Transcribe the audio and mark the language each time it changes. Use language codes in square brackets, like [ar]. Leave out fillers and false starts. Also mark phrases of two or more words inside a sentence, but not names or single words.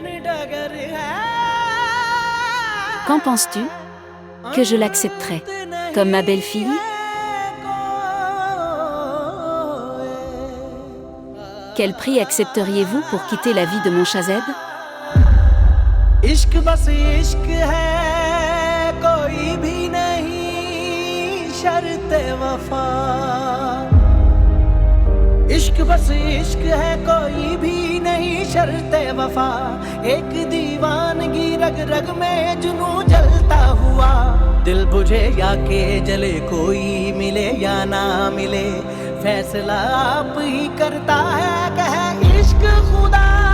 [fr] Qu'en penses-tu? Que je l'accepterai comme ma belle-fille? Quel prix accepteriez-vous pour quitter la vie de mon Shazeb? [hi] इश्क बस इश्क है कोई भी नहीं शर्त वफा इश्क बस इश्क है कोई भी नहीं शर्त वफा एक दीवानगी रग रग में जुनू जलता हुआ दिल बुझे या के जले कोई मिले या ना मिले फैसला आप ही करता है कहे इश्क खुदा